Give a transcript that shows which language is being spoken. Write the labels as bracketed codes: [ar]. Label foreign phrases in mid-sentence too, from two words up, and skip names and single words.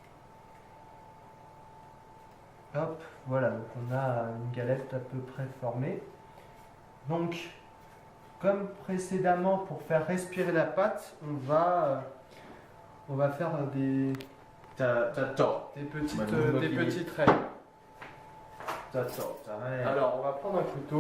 [fr] Hop, voilà, donc on a une galette à peu près formée. Donc, comme précédemment, pour faire respirer la pâte, on va faire des [th] จะเจาะ [fr] petites raies. [th] จะเจาะจะให้ [fr] Alors, on va prendre un couteau.